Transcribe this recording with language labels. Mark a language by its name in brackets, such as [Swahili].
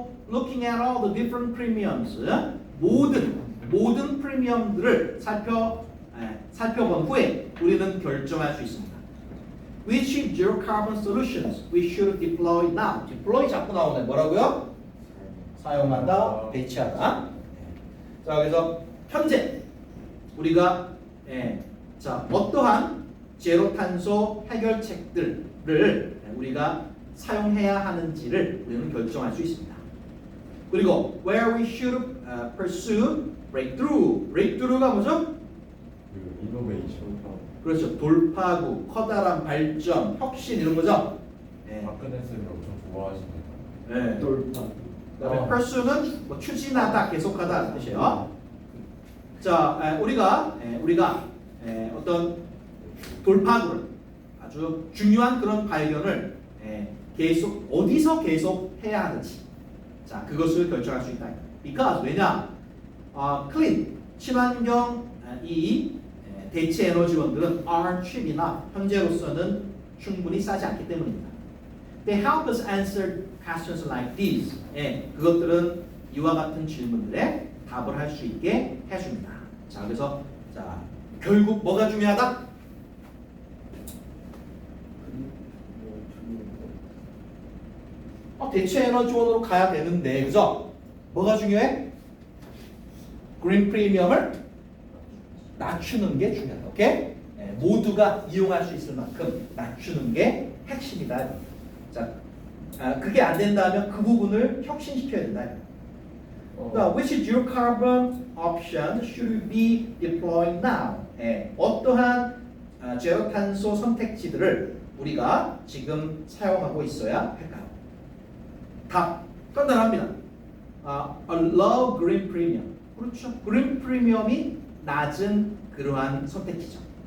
[English] Looking at all the different premiums, [Korean] 모든 프리미엄들을 살펴본 후에 우리는 결정할 수 있습니다. [English] Which zero carbon solutions we should deploy now? [Korean] deploy 자꾸 나오네. 뭐라고요? 사용하다, 배치하다. 자, 그래서 현재 우리가 자, 어떠한 제로 탄소 해결책들을 우리가 사용해야 하는지를 우리는 결정할 수 있습니다. 그리고 [English] where we should pursue breakthrough. [Korean] breakthrough가 뭐죠? 이노베이션. 그렇죠. 돌파구, 커다란 발전, 혁신 이런 거죠. 박근혜 쌤이 엄청 좋아하십니다. 네. 돌파. 그다음에 pursue는 뭐 추진하다, 계속하다 뜻이에요. 자, 우리가 어떤 돌파구를 아주 중요한 그런 발견을 계속 어디서 계속 해야 하는지, 자, 그것을 결정할 수 있다. Because 왜냐? clean 친환경 이 대체 에너지원들은 [English] aren't cheap enough. [Korean] 현재로서는 충분히 싸지 않기 때문입니다. [English] They help us answer questions like these. [Korean] 그것들은 이와 같은 질문들에 답을 할 수 있게 해줍니다. 자, 그래서 자, 결국 뭐가 중요하다? 대체 에너지원으로 가야 되는데, 그죠? 뭐가 중요해? 그린 프리미엄을 낮추는 게 중요하다. 오케이? 모두가 이용할 수 있을 만큼 낮추는 게 핵심이다. 자, 그게 안 된다면 그 부분을 혁신시켜야 된다. [English] Which zero carbon option should be deployed now? [Korean] 어떠한 제로 탄소 선택지들을 우리가 지금 사용하고 있어야 할까요? 답 간단합니다. [English] A low green premium. [Korean] 그렇죠. 그린 프리미엄이 낮은 그러한 선택지죠.